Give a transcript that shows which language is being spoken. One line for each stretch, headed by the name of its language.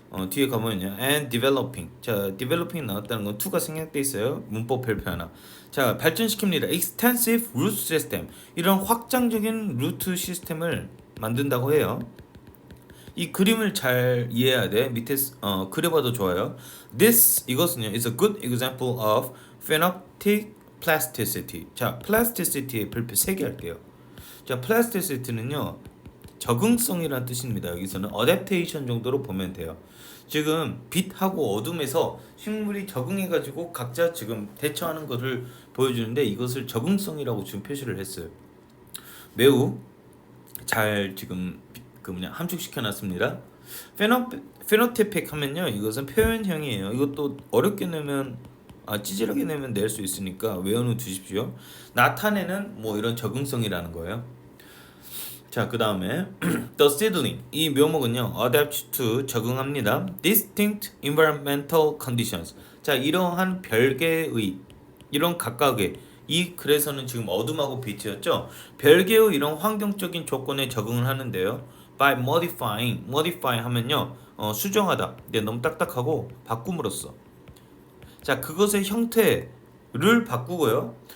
Korean: 뒤에 가면요,
English: and developing.
Korean: 자, developing 나왔다는 건 to가 생략돼 있어요. 문법 별표 하나. 자, 발전시킵니다.
English: extensive root system.
Korean: 이런 확장적인 루트 시스템을 만든다고 해요. 이 그림을 잘 이해해야 돼. 밑에 그려봐도 좋아요.
English: This
Korean: 이것은요
English: is a good example of phenotypic plasticity.
Korean: 자, plasticity의 별표 3개 할게요. 자, plasticity는요 적응성이라는 뜻입니다. 여기서는 adaptation 정도로 보면 돼요. 지금 빛하고 어둠에서 식물이 적응해가지고 각자 지금 대처하는 것을 보여주는데, 이것을 적응성이라고 지금 표시를 했어요. 매우 잘 지금 함축시켜 놨습니다. 페노티픽 하면요, 이것은 표현형이에요. 이것도 어렵게 내면 찌질하게 내면 낼 수 있으니까 외워놓 두십시오. 나타내는 뭐 이런 적응성이라는 거예요. 자, 그 다음에
English: the seedling,
Korean: 이 묘목은요
English: adapt to,
Korean: 적응합니다.
English: distinct environmental conditions.
Korean: 자, 이러한 별개의, 이런 각각의, 이 글에서는 지금 어둠하고 빛이었죠. 별개의 이런 환경적인 조건에 적응을 하는데요.
English: by modifying,
Korean: modify 하면요 수정하다. 근데 너무 딱딱하고 바꿈으로써. 자, 그것의 형태를 바꾸고요.